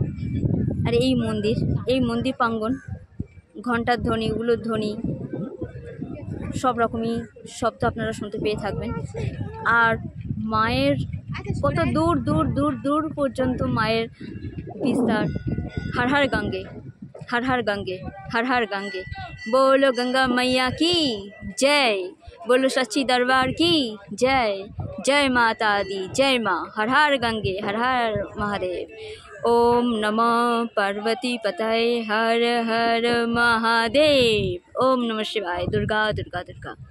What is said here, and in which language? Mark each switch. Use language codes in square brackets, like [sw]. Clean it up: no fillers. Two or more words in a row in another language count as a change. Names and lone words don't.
[bn] আর এই মন্দির প্রাঙ্গণ, ঘণ্টার ধ্বনি, উলুর ধ্বনি, সব রকমই শব্দ আপনারা শুনতে পেয়ে থাকবেন। আর মায়ের কত দূর দূর দূর দূর পর্যন্ত মায়ের বিস্তার। [hi] हर हर गंगे हर हर गंगे हर हर गंगे। बोलो गंगा मैया की जय, बोलो सच्ची दरबार की जय। जय माता दी जय माँ। हर हर गंगे हर हर महादेव। ओम नमः पार्वती पतये हर हर महादेव। ओम नमः शिवाय। दुर्गा दुर्गा दुर्गा।